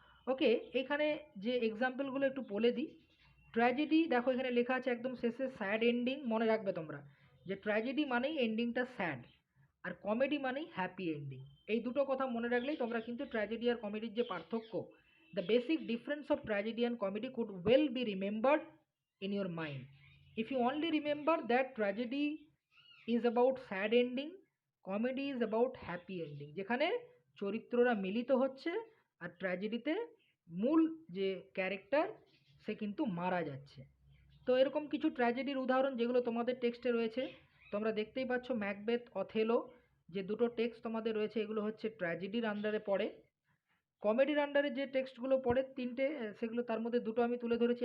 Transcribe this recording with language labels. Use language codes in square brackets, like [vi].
[bn] ওকে, এখানে যে এক্সাম্পলগুলো একটু বলে দিই। ট্র্যাজেডি দেখো এখানে লেখা আছে একদম শেষে স্যাড এন্ডিং, মনে রাখবে তোমরা যে ট্র্যাজেডি মানেই এন্ডিংটা স্যাড, আর কমেডি মানেই হ্যাপি এন্ডিং। এই দুটো কথা মনে রাখলেই তোমরা কিন্তু ট্র্যাজেডি আর কমেডির যে পার্থক্য, [en] The basic difference of tragedy and comedy could well be remembered in your mind. If you only remember that tragedy is about sad ending, comedy is about happy ending, [bn] যেখানে চরিত্ররা মিলিত হচ্ছে আর ট্র্যাজেডিতে মূল যে ক্যারেক্টার সে কিন্তু মারা যাচ্ছে। তো এরকম কিছু ট্র্যাজেডির উদাহরণ যেগুলো তোমাদের টেক্সটে রয়েছে, তোমরা দেখতেই পাচ্ছ ম্যাকবেথ, অথেলো, যে দুটো টেক্সট তোমাদের রয়েছে এগুলো হচ্ছে ট্র্যাজেডির আন্ডারে পড়ে। কমেডির আন্ডারে যে টেক্সটগুলো পড়ে তিনটে, সেগুলো তার মধ্যে দুটো আমি তুলে ধরেছি।